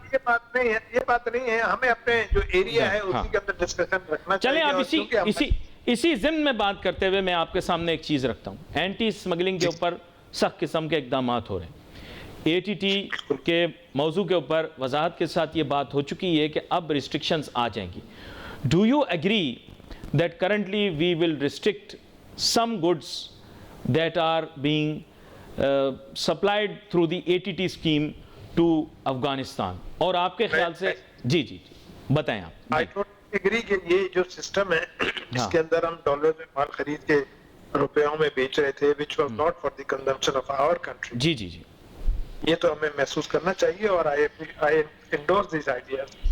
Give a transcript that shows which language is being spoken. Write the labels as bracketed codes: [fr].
[ur] یہ بات نہیں ہے, ہمیں اپنے جو ایریا ہے اسی کے اندر ڈسکشن رکھنا چلیں چاہیے. اب اسی ضمن میں بات کرتے ہوئے میں آپ کے سامنے ایک چیز رکھتا ہوں. اینٹی اسمگلنگ کے اوپر سخت قسم کے اقدامات ہو رہے ہیں. اے ٹی کے موضوع کے اوپر وضاحت کے ساتھ یہ بات ہو چکی ہے کہ اب ریسٹرکشنز آ جائیں گی. [en] Do you agree that currently we will restrict some goods that are being supplied through the ATT scheme to Afghanistan? [ur] اور آپ کے خیال سے جی بتائیں آپ. [en] I totally agree [ur] کہ یہ جو سسٹم ہے اس کے اندر ہم ڈالر میں مال خرید کے روپیوں میں بیچ رہے تھے [en] which was not for the consumption of our country. [ur] جی یہ تو ہمیں محسوس کرنا چاہیے اور [en] I endorse these ideas.